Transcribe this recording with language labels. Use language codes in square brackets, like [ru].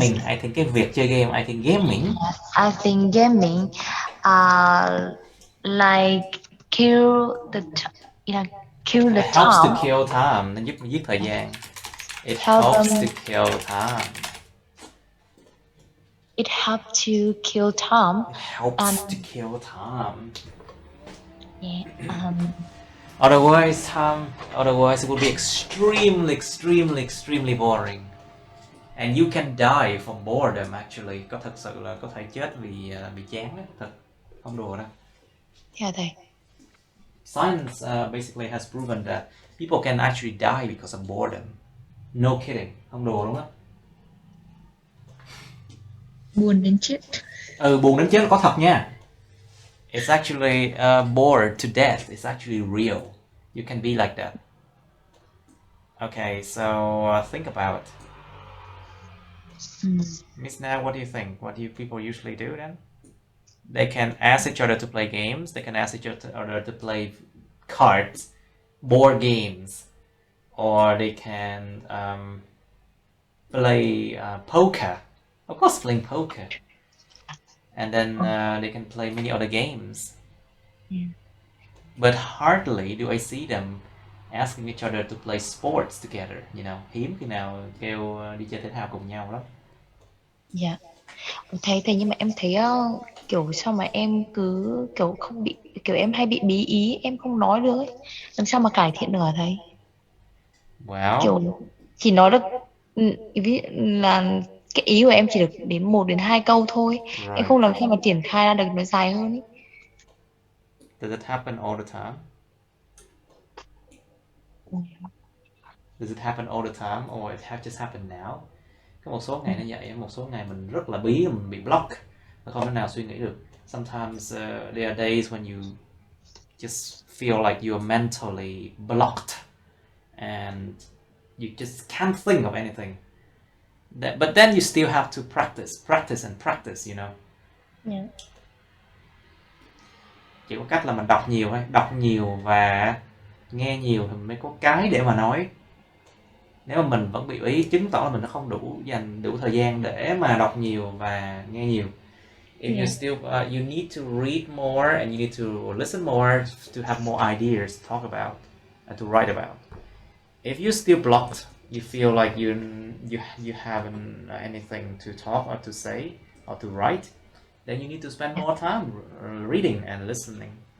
[en] Gaming, I think [vi] cái việc chơi game, [en] I think gaming. I think gaming like kill the kill the It helps to time. kill time, [vi] nó giúp giết thời gian. [en] It Help helps them. to kill time. It helps to kill time. It helps to kill time. Yeah. Otherwise it will be extremely boring. And you can die from boredom actually. [vi] Có thật sự là có thể chết vì bị chán đó, thật. Không đùa đâu. [en] Yeah, thầy. Science basically has proven that people can actually die because of boredom. No kidding. [vi] Không đùa đúng không? Buồn đến chết. Buồn đến chết là có thật nha. [en] It's actually bored to death. It's actually real. You can be like that. Okay, so think about it. Miss Na, what do you think? What do people usually do then? They can ask each other to play games. They can ask each other to play cards, board games, or they can play poker. Of course, playing poker. And then they can play many other games. But hardly do I see them asking each other to play sports together. [vi] Hiếm khi nào kêu đi chơi thể thao cùng nhau lắm. Dạ. Thầy nhưng mà em thấy kiểu sao mà em cứ kiểu không bị, kiểu em hay bị bí ý, em không nói được ấy. Làm sao mà cải thiện được hả thầy? [en] Well, [vi] Kiểu chỉ nói được ví là cái ý của em chỉ được đến 1 đến 2 câu thôi. Em không làm sao mà triển khai ra được nó dài hơn ấy. [en] Does it happen all the time? Does it happen all the time or it just happened now? [vi] Có một số ngày nó vậy, một số ngày mình rất là bí, mình bị block, không thể nào suy nghĩ được. [en] Sometimes there are days when you just feel like you are mentally blocked and you just can't think of anything. But then you still have to practice, Yeah. [vi] Chỉ có cách là mình đọc nhiều thôi, đọc nhiều và nghe nhiều thì mới có cái để mà nói. Nếu mà mình vẫn bị ý, chứng tỏ là mình không dành đủ thời gian để mà đọc nhiều và nghe nhiều. [en] If you still you need to read more and you need to listen more to have more ideas to talk about and to write about. If you're still blocked, you feel like you haven't anything to talk or to say or to write, then you need to spend more time reading and listening.